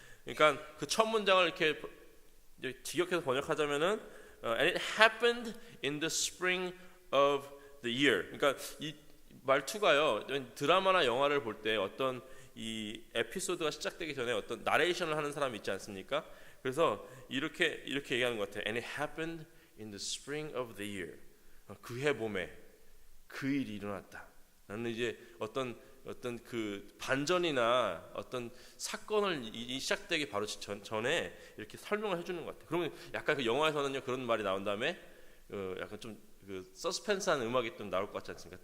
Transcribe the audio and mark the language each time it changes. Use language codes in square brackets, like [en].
[ko] 그러니까 그 첫 문장을 이렇게 직역해서 번역하자면은 [en] and it happened in the spring of the year. [ko] 그러니까 이 말투가요, 드라마나 영화를 볼 때 어떤 이 에피소드가 시작되기 전에 어떤 나레이션을 하는 사람이 있지 않습니까? 그래서 이렇게 얘기하는 것 같아요. [en] And it happened in the spring of the year. [ko] 그 해 봄에 그 일이 일어났다. 나는 이제 어떤 그 반전이나 어떤 사건을 시작되기 바로 전에 이렇게 설명을 해주는 것 같아요. 그러면 약간 그 영화에서는요, 그런 말이 나온 다음에 약간 좀 그 서스펜스한 음악이 좀 나올 것 같지 않습니까?